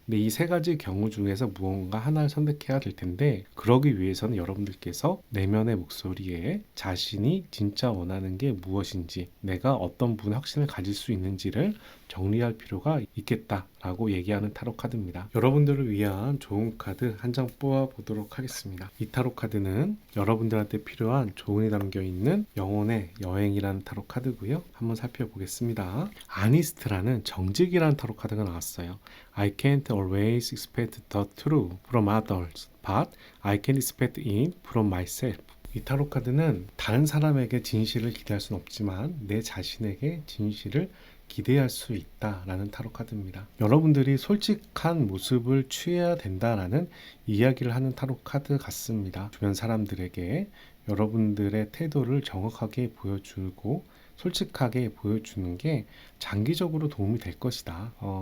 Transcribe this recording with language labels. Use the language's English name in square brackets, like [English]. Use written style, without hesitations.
[Korean] 근데 이 세 가지 경우 중에서 무언가 하나를 선택해야 될 텐데, 그러기 위해서는 여러분들께서 내면의 목소리에 자신이 진짜 원하는 게 무엇인지, 내가 어떤 부분에 확신을 가질 수 있는지를 정리할 필요가 있겠다라고 얘기하는 타로 카드입니다. 여러분들을 위한 좋은 카드 한 장 뽑아 보도록 하겠습니다. 이 타로 카드는 여러분들한테 필요한 조언이 담겨 있는 영혼의 여행이라는 타로 카드고요. 한번 살펴보겠습니다. 아니스트라는 정직이라는 타로 카드가 나왔어요. [English] I can't always expect the truth from others, but I can expect it from myself. [Korean] 이 타로 카드는 다른 사람에게 진실을 기대할 수는 없지만 내 자신에게 진실을 기대할 수 있다라는 타로 카드입니다. 여러분들이 솔직한 모습을 취해야 된다라는 이야기를 하는 타로 카드 같습니다. 주변 사람들에게 여러분들의 태도를 정확하게 보여주고 솔직하게 보여주는 게 장기적으로 도움이 될 것이다.